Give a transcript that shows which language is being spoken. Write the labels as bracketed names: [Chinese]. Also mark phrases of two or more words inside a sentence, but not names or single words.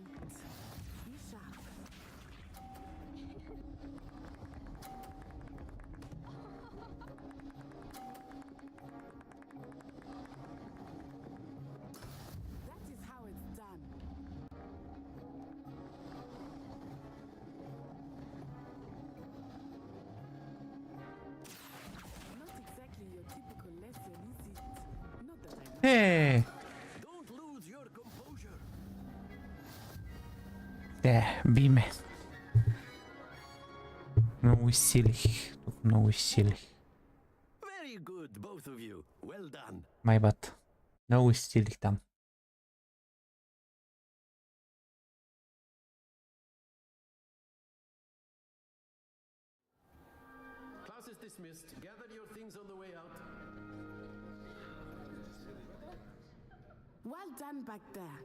[English] Be sharp. That is how it's done. Not exactly your typical lesson, is it? Not that I know. Е, Don't lose your composure. [Bulgarian] биме. Много изсилих. Тук много изсилих. [English] Very good, both of you. Well done. My bad. [Bulgarian] Много изсилих там. [English] Class is dismissed. Gather your things on the way out. Well done back there.